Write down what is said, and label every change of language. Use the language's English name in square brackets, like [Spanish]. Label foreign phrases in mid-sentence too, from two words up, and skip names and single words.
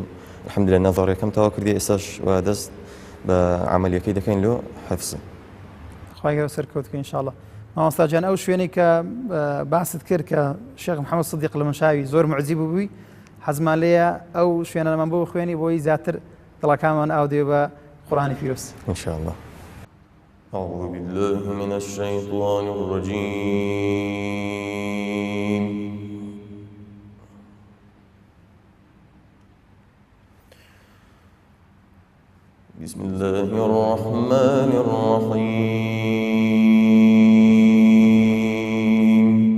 [Central Kurdish] الحەمدوللا نەظەڕیەکەم تەواو کردی، ئێستاش وا دەست بە عەمەلیەکەی دەکەین لۆ حفظ. خی گەورە سەرکەوت بکەین ئینشاءڵڵا. مامۆستا گیان ئەو شوێنەی کە باست کرد کە شێخ محەممەد صدیق المەشاوی زۆر معجیب بووی، حەزمان لێیە ئەو شوێنەمان بۆ خوێنی بۆی زیاتر دڵەکانمان ئاو دێ بە قورئانی پیرۆست. ئینشاءڵڵا. [Arabic] أعوذ بالله من الشيطان الرجيم. بسم الله الرحمن الرحيم.